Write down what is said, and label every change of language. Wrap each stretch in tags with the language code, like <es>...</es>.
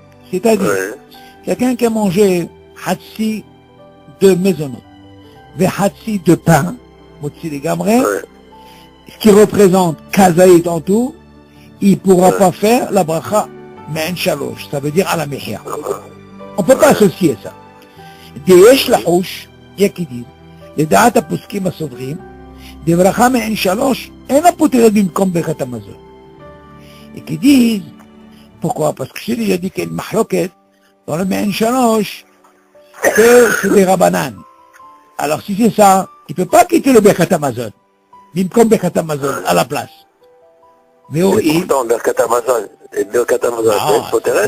<fr>C'est-à-dire, quelqu'un qui a mangé hatsi de maisonneau, ve hatsi de pain, motzi de gamre, ce qui représente kazaït en tout, il ne pourra pas faire la bracha mein shalosh. Ça veut dire à la mehia. On ne peut pas associer ça.</fr> <he>יש לחוש, יקדים, לדעת הפוסקים הסוברים, דברכה מעין שלוש, אין הפותרת במקום ברכת המזון.</he> <fr>יקדים, pourquoi? Parce que j'ai déjà dit qu'il y a une mahloket dans le מעין שלוש, que c'est des rabbanan. Alors si c'est ça, il ne peut pas quitter le ברכת המזון,</fr> <he>במקום ברכת המזון,</he> <fr>à la place. Mais oui. pourtant, ברכת המזון, ברכת המזון, c'est פותרת?</fr>